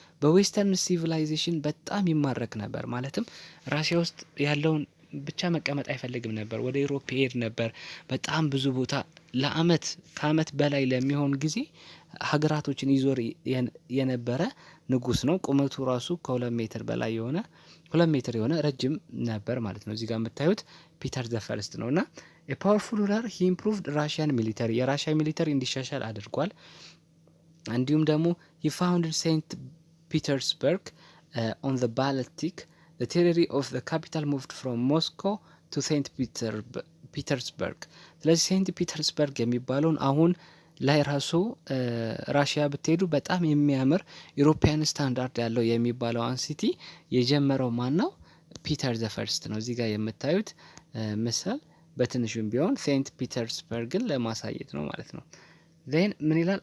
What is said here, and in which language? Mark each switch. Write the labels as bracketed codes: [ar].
[am] በዌስተርን ሲቪላይዜሽን በጣም ይማረክ ነበር። ማለትም ራሽያ ውስጥ ያለውን ብቻ መቀመጥ አይፈልግም ነበር። ወደ ዩሮፕ ይሄድ ነበር። በጣም ብዙ ቦታ ከአመት በላይ ለሚሆን ጊዜ ሀገራቶችን ይዞር የነበረ ንጉስ ነው። ቁመቱ ራሱ ከ2 ሜትር በላይ የሆነ 2 ሜትር የሆነ ረጅም ነበር ማለት ነው። እዚህ ጋር የምታዩት ፒተር ዘ ፈርስት ነውና [en] a powerful ruler he improved Russian military [am] የራሽያ ሚሊተሪ እንዲሻሻል አድርጓል። እንዲሁም ደግሞ [en] he founded St. Petersburg on the Baltic. The territory of the capital moved from Moscow to St. Petersburg. [am] ስለዚህ ሴንት ፒተርስበርግ የሚባለውን አሁን ላይ ራሱ ራሽያ ብትሄዱ በጣም የሚያምር ዩሮፒያን ስታንዳርድ ያለው የሚባለውን ሲቲ የጀመረው ማን ነው? ፒተር ዘ ፈርስት ነው። እዚህ ጋር የምታዩት ምስል በትንሹም ቢሆን ሴንት ፒተርስበርግን ለማሳየት ነው ማለት ነው። then ምን ይላል?